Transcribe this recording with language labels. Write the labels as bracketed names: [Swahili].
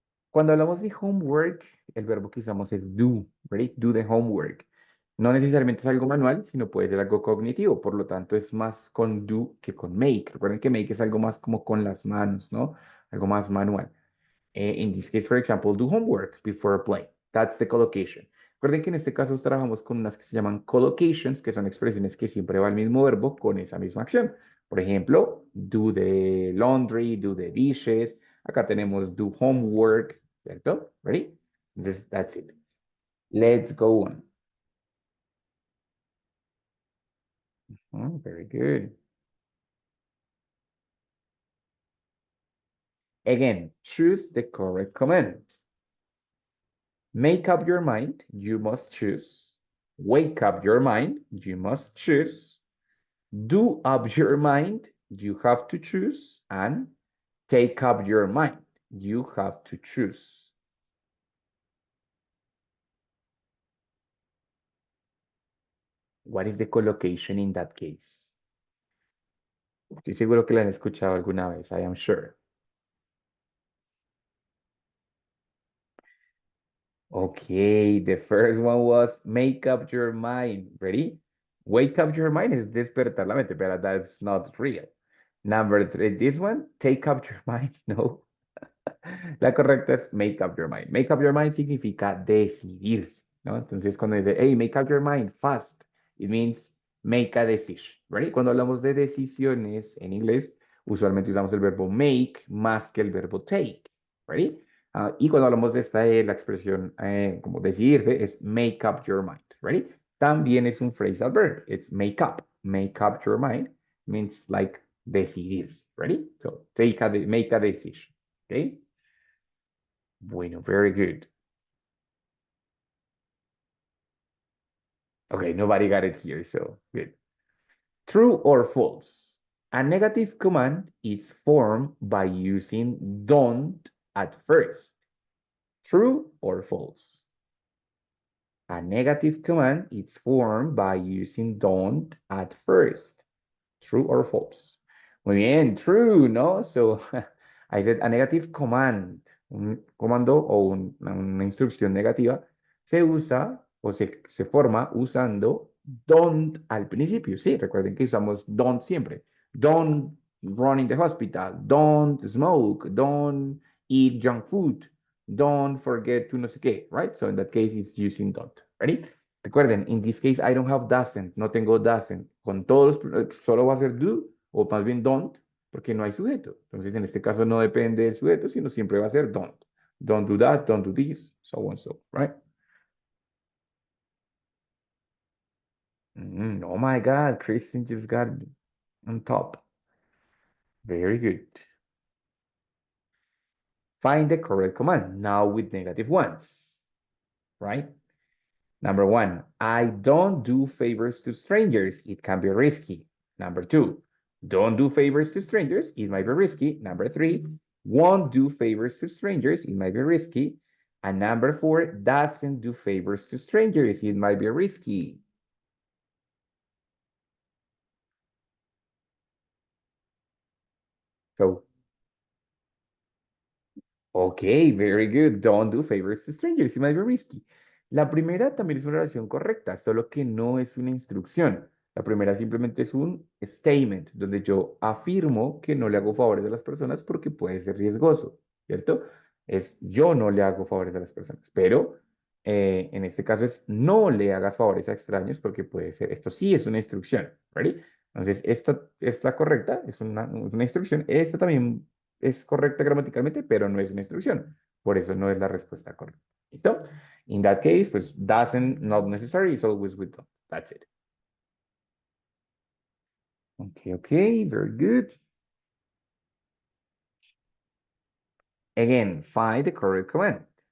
[Spanish] Cuando hablamos de homework, el verbo que usamos es do, ¿right? [English] Do the homework. [Spanish] No necesariamente es algo manual, sino puede ser algo cognitivo. Por lo tanto, es más con do que con make. Recuerden que make es algo más como con las manos, ¿no? Algo más manual. [English] In this case, for example, do homework before play. That's the collocation. [Spanish] Recuerden que en este caso trabajamos con unas que se llaman collocations, que son expresiones que siempre va el mismo verbo con esa misma acción. Por ejemplo, [English] do the laundry, do the dishes. [Spanish] Acá tenemos do homework, ¿cierto? [English] Ready? That's it. Let's go on. Very good. Again, choose the correct command. Make up your mind, you must choose. Wake up your mind, you must choose. Do up your mind, you have to choose. And take up your mind, you have to choose. What is the collocation in that case? [Spanish] Estoy seguro que la han escuchado alguna vez, [English] I am sure. Okay, the first one was make up your mind. Ready? Wake up your mind is [Spanish] despertar la mente, [English] but that's not real. Number 3, this one, take up your mind. [Spanish] No. La correcta es make up your mind. [English] Make up your mind [Spanish] significa decidirse, ¿no? Entonces, cuando dice, [English] hey, make up your mind fast, it means make a decision, ¿right? [Spanish] Cuando hablamos de decisiones en inglés, usualmente usamos el verbo make más que el verbo take, ¿right? Y cuando hablamos de la expresión como decidirse, es make up your mind, ¿right? También es un [English] phrasal verb, it's make up. Make up your mind means like decidirse, ready? So, make a decision, okay? Bueno, very good. Okay, nobody got it here, so good. True or false? A negative command is formed by using don't at first. True or false? A negative command is formed by using don't at first. True or false? [Spanish] Muy bien, true, ¿no? [English] So I said a negative command, [Spanish] un comando o una instrucción negativa, se usa o se forma usando don't al principio. Sí, recuerden que usamos don't siempre. [English] Don't run in the hospital. Don't smoke. Don't eat junk food. Don't forget to [Spanish] no sé qué, [English] right? So in that case, it's using don't. Ready? Recuerden, in this case, I don't have doesn't. [Spanish] No tengo doesn't. Con todos, solo va a ser do o más bien don't, porque no hay sujeto. Entonces, en este caso no depende del sujeto, sino siempre va a ser don't. [English] Don't do that, don't do this, so on, so, right? Oh my God, Kristen just got on top. Very good. Find the correct command, now with negative ones. right? Number one, I don't do favors to strangers. It can be risky. Number two, don't do favors to strangers. It might be risky. Number three, won't do favors to strangers. It might be risky. And number four, doesn't do favors to strangers. It might be risky. So, okay, very good. Don't do favors to strangers. It might be risky. [Spanish] La primera también es una oración correcta, solo que no es una instrucción. La primera simplemente es un statement, donde yo afirmo que no le hago favores a las personas porque puede ser riesgoso, ¿cierto? Es yo no le hago favores a las personas, pero en este caso es no le hagas favores a extraños porque puede ser, esto sí es una instrucción, ¿ready? Entonces, esta es la correcta, es una instrucción. Esta también es correcta gramaticalmente, pero no es una instrucción. Por eso no es la respuesta correcta. ¿Listo? [English] In that case, pues doesn't, not necessary, is always with don't. That's it. Okay, okay, very good. Again, find the correct command.